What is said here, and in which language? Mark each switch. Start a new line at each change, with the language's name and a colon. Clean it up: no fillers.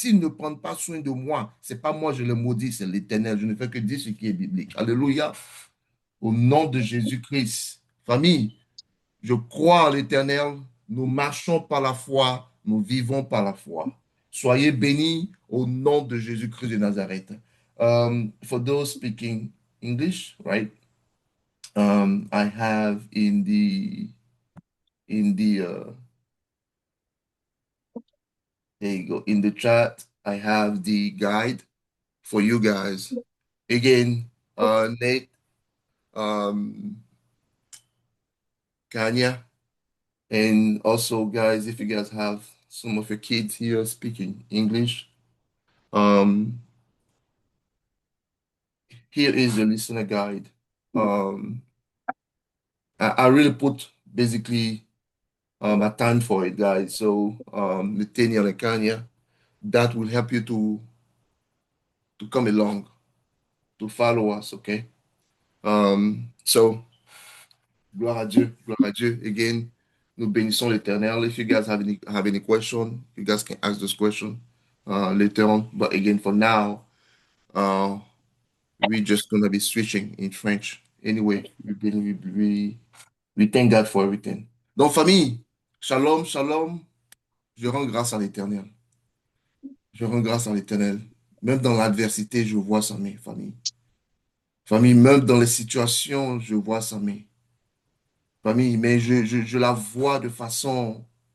French: S'ils ne prennent pas soin de moi, ce n'est pas moi je le maudis, c'est l'Éternel. Je ne fais que dire ce qui est biblique. Alléluia. Au nom de Jésus-Christ. Famille, je crois en l'Éternel. Nous marchons par la foi. Nous vivons par la foi. Soyez bénis au nom de Jésus-Christ de Nazareth.
English: For those speaking English, right? I have in the there you go, in the chat. I have the guide for you guys. Again, Nate, um, Kanya. And also, guys, if you guys have some of your kids here speaking English, um, here is the listener guide. Um, I really put basically a time for it, guys. So, Litania and Kanya, that will help you to come along, to follow us, okay?
French: So, gloire à Dieu, gloire à Dieu. Again, nous bénissons l'Éternel.
English: If you guys have any question, you guys can ask this question later on. But again, for now, uh, we're just gonna be switching in French. Anyway, we thank God for everything.
French: Donc, famille, shalom, shalom. Je rends grâce à l'Éternel. Je rends grâce à l'Éternel. Même dans l'adversité, je vois sa main, famille. Famille, même dans les situations, je vois sa main. Famille, mais je la vois de façon.